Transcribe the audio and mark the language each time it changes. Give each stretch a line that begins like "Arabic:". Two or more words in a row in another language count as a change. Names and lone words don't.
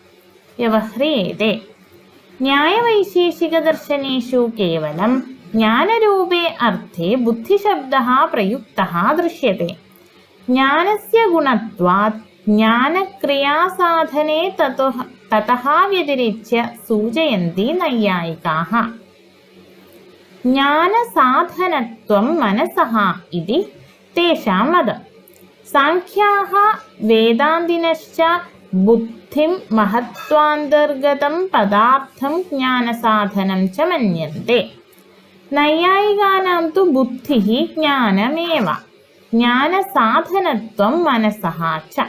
Sanskrit: न्यायवैशेषिकदर्शनेषु केवलं ज्ञानरूपे अर्थे बुद्धिशब्दः प्रयुक्तः दृश्यते। ज्ञानस्य गुणत्वात् ज्ञानक्रियासाधने ततः व्यतिरिच्य सूचयन्ति नैयायिकाः। ജ്ഞാനസാധനത്വം മനസഃ ഇതി തേഷാം മതം. സാഖ്യാഃ വേദാന്തിനശ്ച ബുദ്ധിം മഹത്വാന്തർഗതം പദാർത്ഥം ജ്ഞാനസാധനം ച മന്യന്തെ. നൈയായികാനാം തു ബുദ്ധിഃ ജ്ഞാനമേവ ജ്ഞാനസാധനത്വം മനസഃ ച.